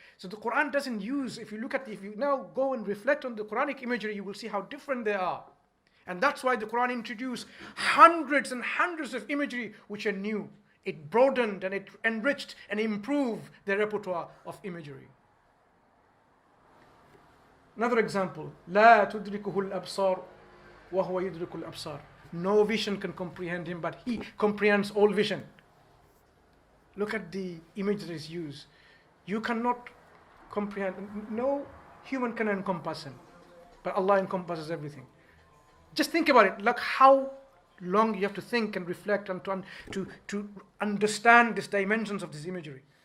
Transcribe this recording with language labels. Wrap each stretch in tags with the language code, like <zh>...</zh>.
<en>So the Quran doesn't use, if you now go and reflect on the Quranic imagery, you will see how different they are. And that's why the Quran introduced hundreds and hundreds of imagery which are new. It broadened and it enriched and improved the repertoire of imagery.</en> <ar>Another example, لا تدركه الأبصار وهو يدرك الأبصار.</ar> <en>No vision can comprehend him, but he comprehends all vision. Look at the image that is used. You cannot comprehend, no human can encompass him, but Allah encompasses everything. Just think about it, like how long you have to think and reflect and to understand these dimensions of this imagery.</en>